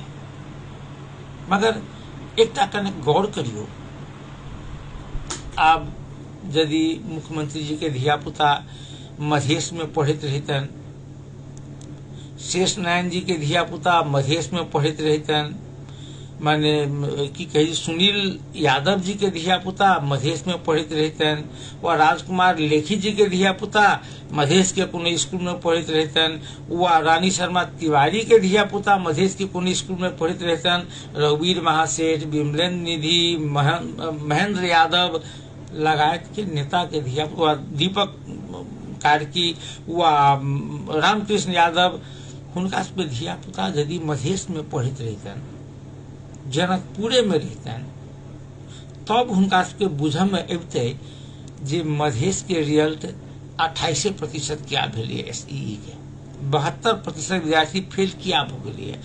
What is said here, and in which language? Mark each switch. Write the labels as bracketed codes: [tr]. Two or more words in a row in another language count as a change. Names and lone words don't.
[mai] मगर एकटा कने गौर करियो, आब यदि मुख्यमंत्री जी के धिया पुता मधेश में पढ़ैत रहितन, शेष नारायण जी के धिया पुता मधेश में पढ़ैत रहितन, माने की कही सुनील यादव जी के धिया पुता मधेश में पढ़ैत रहितन, व राजकुमार लेखी जी के धिया पुता मधेश के कोनो स्कूल में पढ़ैत रहितन, व रानी शर्मा तिवारी के धिया पुता मधेश के कोनो स्कूल में पढ़ैत रहितन, रघुवीर महासेठ, विमलेन्द्र निधि, महेंद्र यादव लगायत के नेता के धिया पुता, दीपक कार्की व रामकृष्ण यादव, हुनका सबके धिया पुता यदि मधेश में पढ़ैत रहितन, जनकपुरे में रहितन, तब हुनका सबके बुझे में अबते जे मधेश के रिजल्ट 28% क्या भेलिए, एसईई के 72% विद्यार्थी फेल किया भ गेलिए।